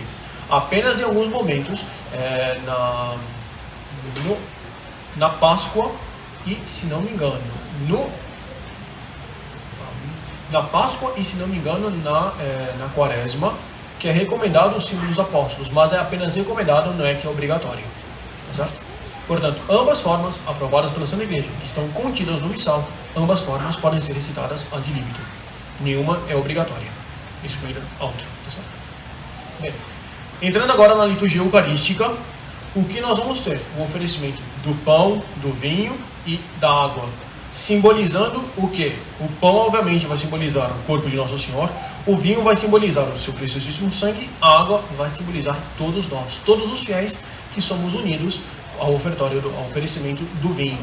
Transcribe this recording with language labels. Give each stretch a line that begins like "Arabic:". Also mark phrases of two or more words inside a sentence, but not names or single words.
Portuguese: Apenas em alguns momentos, na Páscoa, e se não me engano, na Páscoa e se não me engano na Quaresma, que é recomendado o símbolo dos apóstolos, mas é apenas recomendado, não é que é obrigatório, tá certo? Portanto, ambas formas aprovadas pela Santa Igreja, que estão contidas no missal, ambas formas podem ser recitadas
Latin: ad libitum.
Portuguese: Nenhuma é obrigatória, excluída a outra, tá certo? Bem, entrando agora na liturgia eucarística, o que nós vamos ter? O oferecimento do pão, do vinho e da água, simbolizando o quê? O pão, obviamente, vai simbolizar o corpo de Nosso Senhor, o vinho vai simbolizar o seu preciosíssimo sangue, a água vai simbolizar todos nós, todos os fiéis que somos unidos ao oferecimento do vinho.